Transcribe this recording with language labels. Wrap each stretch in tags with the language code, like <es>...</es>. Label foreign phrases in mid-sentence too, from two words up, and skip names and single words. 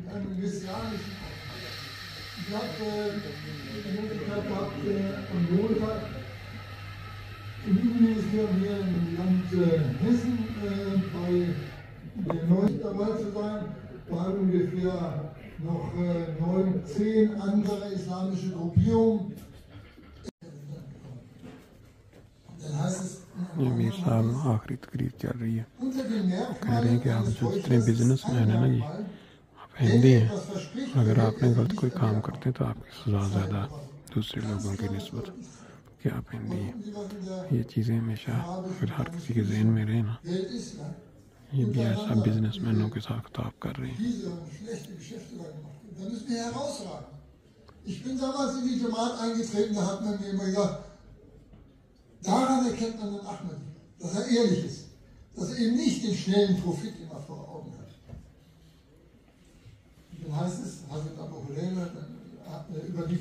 <de>Ich habe die Möglichkeit gehabt, am Montag im Innenministerium hier im Land Hessen bei den Neuen dabei zu sein. Wir haben ungefähr noch 9, 10 andere islamische Gruppierungen. Dann heißt es,</de> <ur>میر صاحب آخری تقریر چل رہی ہے، کہہ رہے ہیں کہ آپ جو جتنے بزنس مین ہیں نا جی، آپ ہندی ہیں، اگر آپنے غلط کوئی کام کرتے ہیں تو آپکی سزا زیادہ دوسرے لوگوں کی نسبت کہ آپ ہندی ہیں. یہ چیزیں ہمیشہ پھر ہر کسی کے ذہن میں رہے نا، یہ بھی ایسا بزنس مینوں کے ساتھ خطاب کر رہے ہیں.</ur> <de>Ich bin damals in die Jamaat eingetreten, da hat man mir immer gesagt, daran erkennt man den Ahmadi, dass er ehrlich ist, dass er eben nicht den schnellen Profit immer vor Augen hat. Dann heißt es, Hazrat Abu Huraira überliefert.</de>